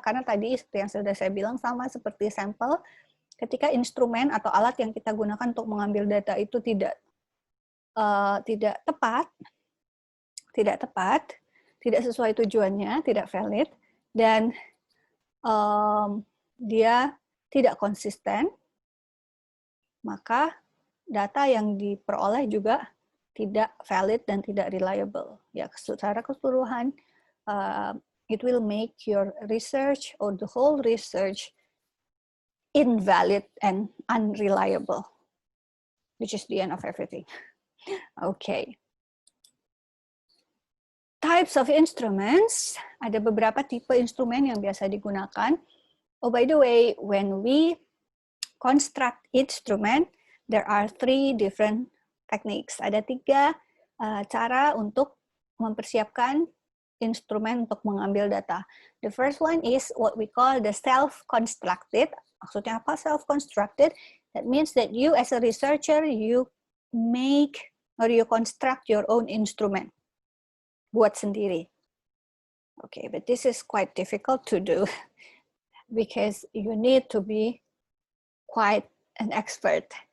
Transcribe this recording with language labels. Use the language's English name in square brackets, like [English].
[Indonesian] Karena tadi seperti yang sudah saya bilang, sama seperti sampel, ketika instrumen atau alat yang kita gunakan untuk mengambil data itu tidak tepat, tidak sesuai tujuannya, tidak valid, dan dia tidak konsisten, maka data yang diperoleh juga tidak valid dan tidak reliable. Ya, secara keseluruhan, [English] it will make your research or the whole research invalid and unreliable, which is the end of everything. Okay. Types of instruments, [Indonesian] ada beberapa tipe instrumen yang biasa digunakan. [English] Oh, by the way, when we construct instrument, there are 3 different techniques. [Indonesian] Ada 3 cara untuk mempersiapkan instrumen untuk mengambil data. [English] The first one is what we call the self-constructed. [Indonesian] Maksudnya apa [English] self-constructed? That means that you as a researcher, you make or you construct your own instrument. [Indonesian] Buat sendiri. [English] Okay, but this is quite difficult to do because you need to be quite an expert.